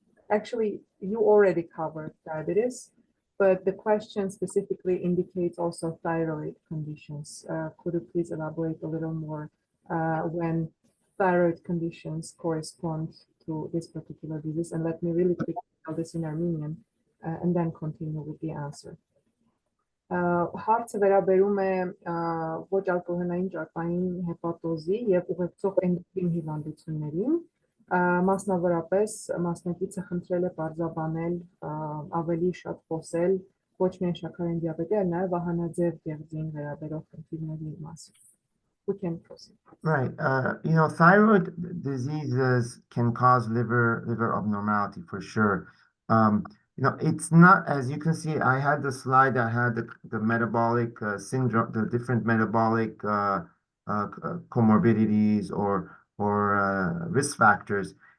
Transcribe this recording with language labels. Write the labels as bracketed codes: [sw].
[en] Actually, you already covered diabetes, but the question specifically indicates also thyroid conditions. Could you please elaborate a little more when thyroid conditions correspond to this particular disease? And let me really quickly tell this in Armenian and then continue with the answer. [hy] Հարցը վերաբերում է ոչ ալկոհոլային ճարպային հեպատոզի եւ ուղեկցող էնդոկրին հիվանդություններին, մասնավորապես մասնակիցը խնդրել է պարզաբանել ավելի շատ խոսել ոչ միայն շաքարային դիաբետի, այլ նաեւ վահանաձև գեղձին վերաբերող խնդիրների մասին. [en] We can proceed. Right. Thyroid diseases can cause liver abnormality for sure. It's not, as you can see, I had the slide that had the metabolic syndrome, the different metabolic comorbidities or risk factors.